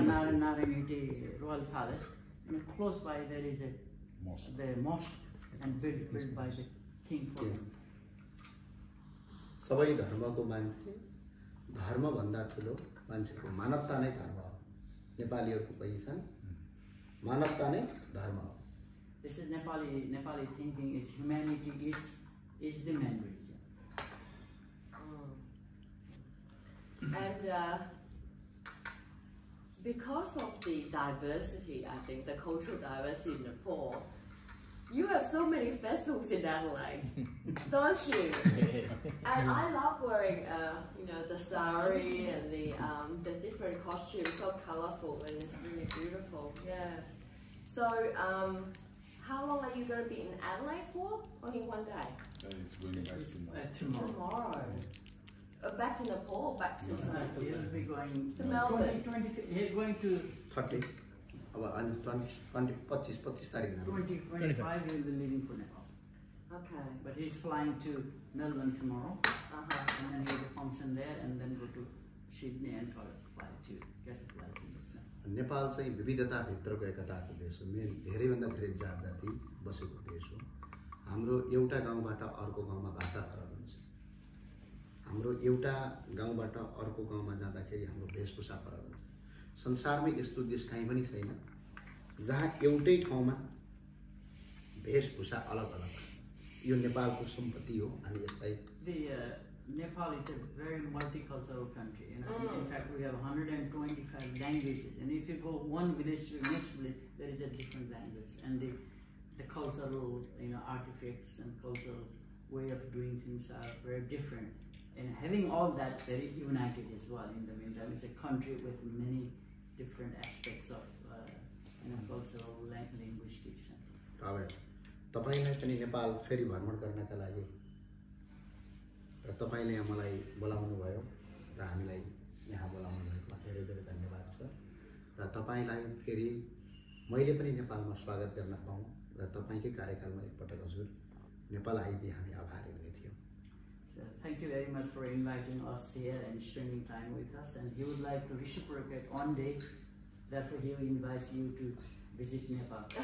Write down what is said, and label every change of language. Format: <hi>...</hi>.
<en>Naraniti royal palace, close by there is the mosque and built by the king for him.</en> <ne>सबै धर्मको मान्छे धर्म भन्दा ठुलो मान्छेको मानवता नै धर्म हो। नेपालीहरूको पहिचान मानवता नै धर्म हो।</ne> <en>This is Nepali thinking is humanity is the main religion. And because of the diversity, I think the cultural diversity in Nepal, you have so many festivals in Adelaide, don't you? And I love wearing, the sari and the different costumes, so colourful, and it's really beautiful. Yeah. So, how long are you going to be in Adelaide for? Only one day. It's going back Tomorrow. Back to Nepal, back to He'll be going to Melbourne. He's going to</en> <ne>30 अब अनि 25 तारिक</ne> <en>2025 he'll be leaving for Nepal. Okay. But he's flying to Melbourne tomorrow, and then he has a function there, and then go to Sydney and fly to catch a flight to Nepal.</en> <ne>Nepal चाहिँ विविधताभित्रको एकताको देश हो। धेरैभन्दा धेरै जात जाति बसेको देश हो। हाम्रो एउटा गाउँबाट अर्को गाउँमा भाषा फरक हुन्छ। हाम्रो एउटा गाउँबाट अर्को गाउँमा जाँदाखेरि हाम्रो वेशभूषा फरक हुन्छ। संसारमै यस्तो देश कहीँ पनि छैन जहाँ एउटै ठाउँमा वेशभूषा अलग अलग छ। यो नेपालको सम्पत्ति हो अनि यसलाई</ne> <en>Nepal is a very multicultural country. In fact, we have 125 languages, and if you go one village to the next village, there is a different language, and the cultural artifacts and cultural way of doing things are very different. And having all that very united as well. In the meantime, it's a country with many different aspects of cultural, linguistics.</en> <ne>अब तपाईलाई पनि नेपाल फेरि भ्रमण गर्नका लागि र तपाईले मलाई बोलाउनु भयो र हामीलाई यहाँ बोलाउनु भएकोमा धेरै धेरै धन्यवाद छ र तपाईलाई फेरि मैले पनि नेपालमा स्वागत गर्न पाऊँ र तपाईकै कार्यकालमा एकपटक हजुर नेपाल आइदिए हामी आभारी हुने थियौँ।</ne> <en>So thank you very much for inviting us here and spending time with us, and he would like to reciprocate one day, therefore he invites you to visit Nepal.</en>